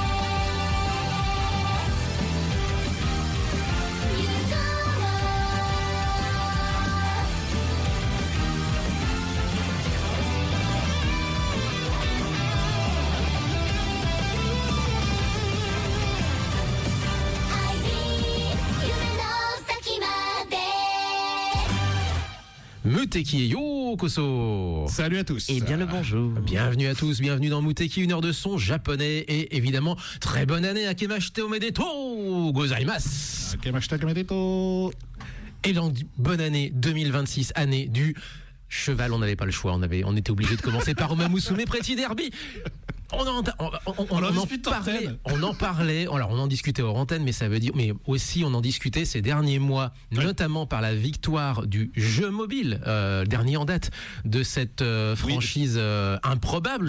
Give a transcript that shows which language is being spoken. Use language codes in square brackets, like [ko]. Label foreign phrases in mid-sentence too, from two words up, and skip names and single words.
[ja] ゆこう [en] I believe [ja] 夢の先まで [fr] Muteki Yokoso. Salut à tous. Et bien le bonjour. Bienvenue à tous, bienvenue dans Muteki, une heure de son japonais et évidemment très bonne année à [ja] 明けましておめでとうございます. Akemashita kamedeto. [fr] Et donc bonne année 2026, année du cheval, on n'avait pas le choix, on était obligé de commencer par Omamusume Pretty Derby. On en parlait, alors on en discutait hors antenne, mais ça veut dire, mais aussi on en discutait ces derniers mois, notamment par la victoire du jeu mobile, dernier en date de cette franchise improbable.